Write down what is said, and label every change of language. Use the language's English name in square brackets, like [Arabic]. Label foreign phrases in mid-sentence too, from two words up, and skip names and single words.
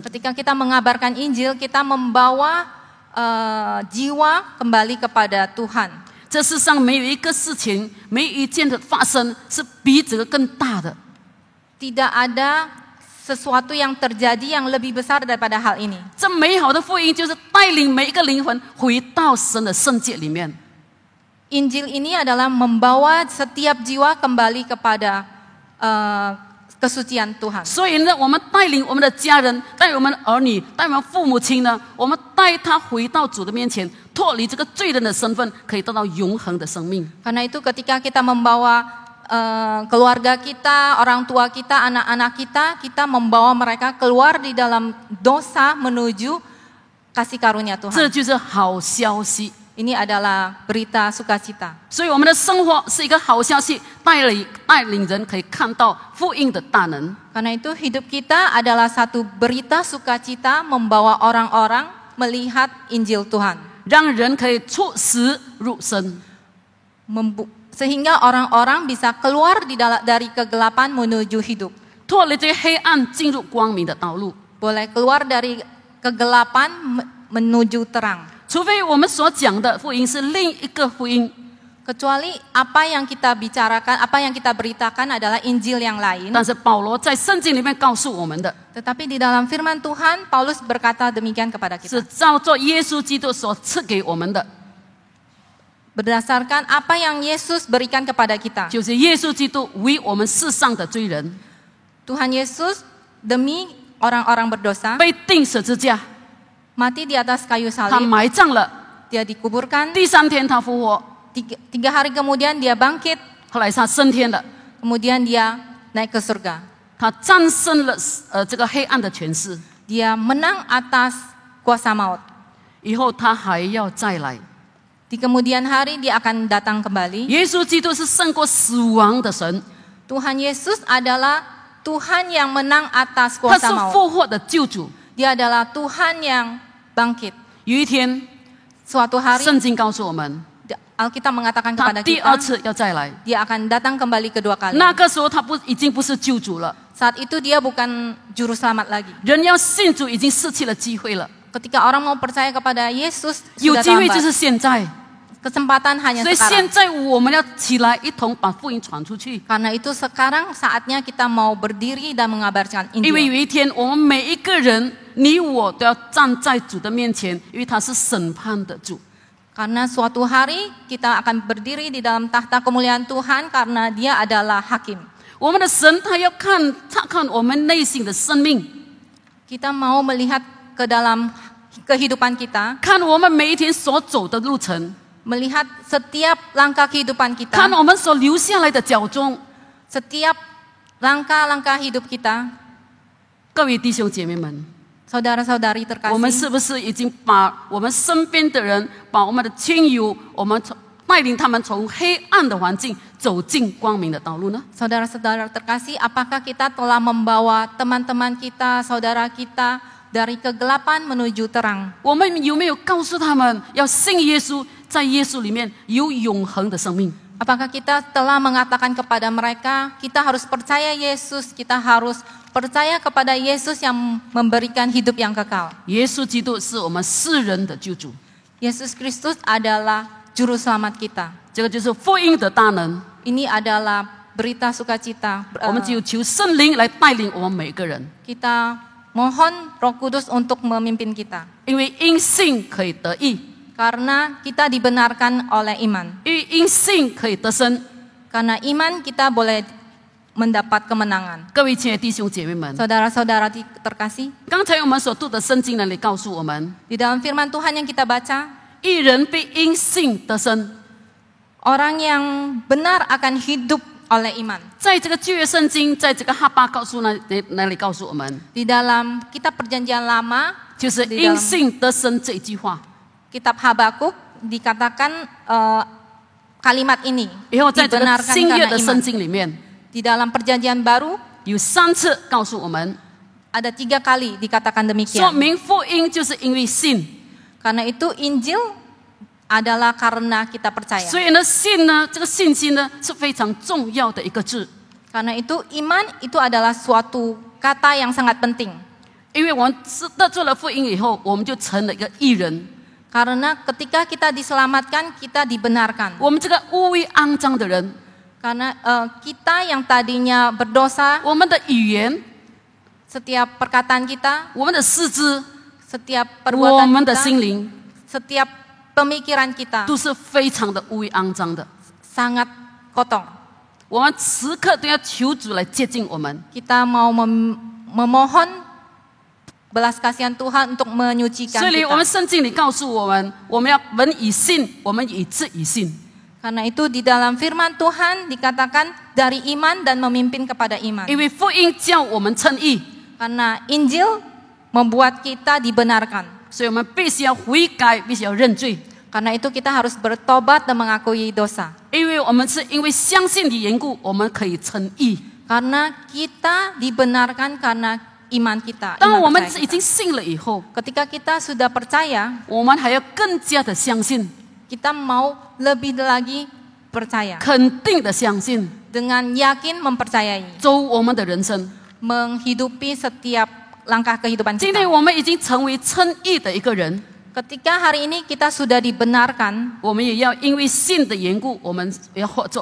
[Indonesian] Ketika kita mengabarkan Injil, kita membawa jiwa kembali kepada Tuhan. [Chinese] 这世上没有一个事情，没有一件的发生是比这个更大的。 [Indonesian] Tidak ada sesuatu yang terjadi yang lebih besar daripada hal ini. [Chinese] 这美好的福音就是带领每一个灵魂回到神的圣洁里面。 [Indonesian] Injil ini adalah membawa setiap jiwa kembali kepada kesucian Tuhan. [Chinese] 所以呢，我们带领我们的家人，带我们的儿女，带我们父母亲呢，我们带他回到主的面前，脱离这个罪人的身份，可以得到永恒的生命。 [Indonesian] Karena itu ketika kita membawa keluarga kita, orang tua kita, anak-anak kita, kita membawa mereka keluar di dalam dosa menuju kasih karunia [Chinese] 这 [Indonesian] Tuhan. [Chinese] 就是好消息。 [Indonesian] Ini adalah berita sukacita. [Chinese] 所以我们的生活是一个好消息，带领人可以看到福音的大能。 [Indonesian] Karena itu hidup kita adalah satu berita sukacita membawa orang-orang melihat Injil Tuhan. [Chinese] 让人可以出死入生。 [Indonesian] Sehingga orang-orang bisa keluar dari kegelapan menuju hidup. [Chinese] 脱离这个黑暗，进入光明的道路。 [Indonesian] Boleh keluar dari kegelapan menuju terang. [Chinese] 除非我们所讲的福音是另一个福音， [Indonesian] Kecuali apa yang kita bicarakan, apa yang kita beritakan adalah Injil yang lain. [Chinese] 但是保罗在圣经里面告诉我们的， [Indonesian] Tetapi di dalam firman Tuhan, Paulus berkata demikian kepada [Chinese] 是 [Indonesian] kita. [Chinese] 照做耶稣基督所赐给我们的， [Indonesian] Berdasarkan apa yang Yesus berikan kepada kita. [Chinese] 就是耶稣基督为我们世上的罪人 [Indonesian] Tuhan Yesus demi orang-orang berdosa [Chinese] 被钉十字架， [Indonesian] mati di atas kayu [Chinese] 他 [Indonesian] salib. [Chinese] 埋葬了， [Indonesian] Dia dikuburkan. [Chinese] 第三天他复活， [Indonesian] Tiga hari kemudian dia bangkit. [Chinese] 后来他升天了， [Indonesian] Kemudian dia naik ke surga. [Chinese] 他战胜了这个黑暗的权势， [Indonesian] Dia menang atas kuasa maut. [Chinese] 以后他还要再来。 [Indonesian] Di kemudian hari dia akan datang kembali. [Chinese] 耶稣基督是胜过死亡的神， [Indonesian] Tuhan Yesus adalah Tuhan yang menang atas [Chinese] 他是 [Indonesian] kuasa maut. [Chinese] 复活的救主。 [Indonesian] Dia adalah Tuhan yang bangkit. [Chinese] 有一天， [Indonesian] Suatu hari [Chinese] 圣经告诉我们， [Indonesian] Alkitab mengatakan [Chinese] 他 [Indonesian] kepada [Chinese] 第二 [Indonesian] kita, [Chinese] 次要再来。 [Indonesian] dia akan datang kembali kedua kali. [Chinese] 那个时候他已经不是救主了， [Indonesian] Saat itu dia bukan juru selamat lagi. [Chinese] 人要信主已经失去了机会了， [Indonesian] Ketika orang mau percaya kepada Yesus [Chinese] 有 [Indonesian] sudah [Chinese] 机会就 [Indonesian] terlambat. [Chinese] 是现在。 [Indonesian] Kesempatan hanya [Chinese] 所以现 [Indonesian] sekarang. [Chinese] 在我们要起来，一同把福音传出去。 [Indonesian] Karena itu sekarang saatnya kita mau berdiri dan mengabarkan [Chinese] 因为有 [Indonesian] Injil. [Chinese] 一天，我们每一个人，你我都要站在主的面前，因为他是审判的主。 [Indonesian] Karena suatu hari kita akan berdiri di dalam tahta kemuliaan Tuhan karena dia adalah hakim. [Chinese] 我们的神他要察看我们内心的生命， [Indonesian] Kita mau melihat ke dalam kehidupan kita, [Chinese] 看我们每一天所走的路程， [Indonesian] melihat setiap langkah kehidupan [Chinese] 看 [Indonesian] kita, [Chinese] 我们所留下来的脚踪。 [Indonesian] setiap langkah-langkah hidup kita. [Chinese] 各位弟兄姐妹们， [Indonesian] Saudara-saudari [Chinese] 我们 [Indonesian] terkasih, [Chinese] 是不是已经把我们身边的人，把我们的亲友，我们带领他们从黑暗的环境走进光明的道路呢？ [Indonesian] saudara-saudara terkasih, apakah kita telah membawa teman-teman kita, saudara kita dari kegelapan menuju terang? [Chinese] 我们有没有告诉他们要信耶稣，在耶稣里面有永恒的生命？ [Indonesian] Apakah kita telah mengatakan kepada mereka, kita harus percaya Yesus, kita harus percaya kepada Yesus yang memberikan hidup yang kekal. [Chinese] 耶稣基督是我们世人的救主， [Indonesian] Yesus Kristus adalah juru selamat kita. [Chinese] 这个就是福音的大能。 [Indonesian] Ini adalah berita sukacita. [Chinese] 我们只有求圣灵来带领我们每个人， [Indonesian] Kita mohon Roh Kudus untuk memimpin kita. [Chinese] 因为因信可以得义， [Indonesian] Karena kita dibenarkan oleh iman. [Chinese] 因为因信可以得生。 [Indonesian] Karena iman kita boleh mendapat kemenangan. [Chinese] 各位亲爱的弟兄姐妹们， [Indonesian] Saudara-saudara terkasih, [Chinese] 刚才我们所读的圣经那里告诉我们， [Indonesian] di dalam firman Tuhan yang kita baca, [Chinese] 一人必因信得生。 [Indonesian] orang yang benar akan hidup oleh iman. [Chinese] 在这个旧约圣经，在这个哈巴告诉那里告诉我们， [Indonesian] Di dalam kitab perjanjian lama, [Chinese] 就是因信得生这一句话。 [Indonesian] kitab Habakuk dikatakan kalimat ini, [Chinese] 以后在这个 [Indonesian] dibenarkan [Chinese] 新约 [Indonesian] karena [Chinese] 的圣 [Indonesian] iman. [Chinese] 经里面， [Indonesian] Di dalam perjanjian baru [Chinese] 有3次告诉我们， [Indonesian] ada 3 kali dikatakan [Chinese] 说 [Indonesian] demikian. [Chinese] 明福音就是因为信。 [Indonesian] Karena itu Injil adalah karena kita percaya. [Chinese] 所以呢，信呢，这个信心呢是非常重要的一个字， [Indonesian] Karena itu iman itu adalah suatu kata yang sangat penting. [Chinese] 因为我们得做了福音以后，我们就成了一个义人。 [Indonesian] Karena ketika kita diselamatkan, kita dibenarkan. [Chinese] 我们这个污秽肮脏的人， [Indonesian] Karena kita yang tadinya berdosa, [Chinese] 我们的语言， [Indonesian] setiap perkataan kita, [Chinese] 我们的四肢， [Indonesian] setiap [Chinese] 我 [Indonesian] perbuatan [Chinese] 们的 [Indonesian] kita, [Chinese] 心灵， [Indonesian] setiap pemikiran kita [Chinese] 都是非常的污秽肮脏的。 [Indonesian] sangat kotor. [Chinese] 我们时刻都要求主来接近我们。 [Indonesian] Kita mau memohon belas kasihan Tuhan untuk menyucikan [Chinese] 所以我们 [Indonesian] kita. [Chinese] 圣经里告诉我们，我们要本以信，我们以智以信。 [Indonesian] Karena itu di dalam firman Tuhan dikatakan dari iman dan memimpin kepada iman. [Chinese] 因为福音叫我们称义， [Indonesian] Karena Injil membuat kita dibenarkan. [Chinese] 所以我们必须要悔改，必须要认罪。 [Indonesian] Karena itu kita harus bertobat dan mengakui dosa. [Chinese] 因为我们是因为相信的缘故，我们可以称义。 [Indonesian] Karena kita dibenarkan karena iman kita. [Chinese] 当 [Indonesian] iman [Chinese] 我们 [Indonesian] percaya [Chinese] 已 [Indonesian] kita. [Chinese] 经信了以后， [Indonesian] Ketika kita sudah percaya, [Chinese] 我们还要更加的相信， [Indonesian] kita mau lebih lagi percaya. [Chinese] 肯定的相信， [Indonesian] Dengan yakin mempercayai. [Chinese] 走我们的人生。 [Indonesian] Menghidupi setiap langkah kehidupan [Chinese] 今 [Indonesian] kita. [Chinese] 天我们已经成为称义的一个人， [Indonesian] Ketika hari ini kita sudah dibenarkan, [Chinese] 我们也要因为信的缘故，我们要合作。